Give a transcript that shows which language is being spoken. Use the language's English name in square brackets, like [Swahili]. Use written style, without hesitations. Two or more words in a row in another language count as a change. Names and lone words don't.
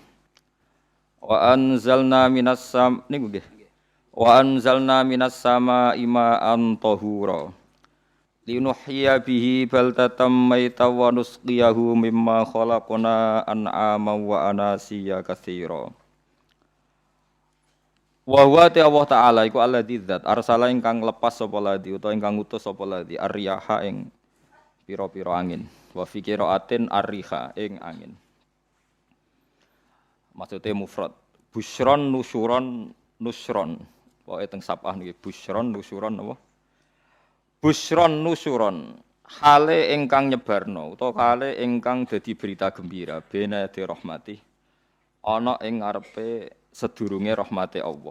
[Arabic] وَأَنْزَلْنَا مِنَ السَّمَاءِ مَاءً طَهُورًا. لِنُحْيِيَ بِهِ بَلْدَةً مَيْتًا وَنُسْقِيَهُ مِمَّا خَلَقْنَا أَنْعَامًا وَأَنَاسِيَّ كَثِيرًا. وَهُوَ [Javanese] ta Allah Ta'ala iku alladzi dzat arsala ingkang lepas sapa ladzi utawa ingkang ngutus sapa ladzi ar-riyaha ing pira-pira angin [Arabic] وَفِي قِرَاءَةٍ الرِّيحَ [Javanese] ing angin. Maksude mufrad [Arabic] بُشْرًا نُشُرًا نُشْرًا [Javanese] pokoke teng sapah niki [Arabic] بُشْرًا نُشُرًا [Javanese] apa [Arabic] بُشْرًا نُشُرًا [Javanese] hale ingkang nyebarno utawa hale ingkang dadi berita gembira bena di rahmati ana ing ngarepe sedurunge rahmate Allah.